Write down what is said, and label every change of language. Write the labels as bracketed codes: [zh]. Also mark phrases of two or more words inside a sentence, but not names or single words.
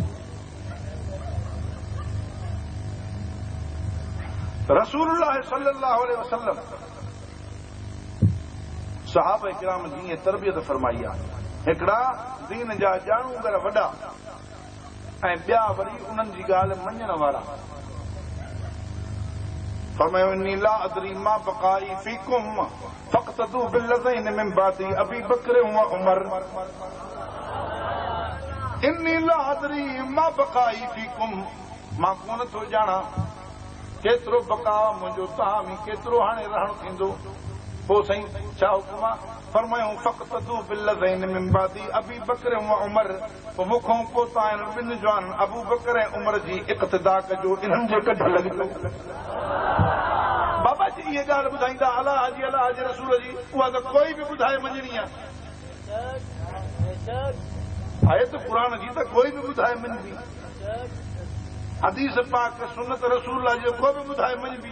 [ar] رسول الله صلى الله عليه وسلم [sd] सहाबा किराम जी तरबियत फरमाई आहे हिकिड़ा दीन जा ॼाणूगर वॾा ऐं ॿिया वरी उन्हनि जी ॻाल्हि मञण वारा। [ar] फरमायो إني لا أدري ما بقائي فيكم فاقتدوا بالذين من بعدي أبي بكر وعمر. إني لا أدري ما بقائي فيكم [sd] मां कोन थो ॼाणा केतिरो बका मुंहिंजो तव्हां में केतिरो हाणे रहणु थींदो। पोइ साईं छा हुकुम आहे फरमायूं [ar] فاقتدوا بالذين من بعدي أبي بكر وعمر, [sd] पोइ मूंखां पोइ तव्हां ॿिनि जवान अबू बकर ऐं उमर जी इक़्तिदा कजो, इन्हनि जे कढ लॻिजो। बाबा जी इहे ॻाल्हि ॿुधाईंदा अलाह जे रसूल जी, उहा त कोई बि ॿुधाए मञणी आहे। आहे त क़ुर जी त कोई बि ॿुधाए मञबी, हदीस पाक सुन्नत रसूल जी को बि ॿुधाए मञबी।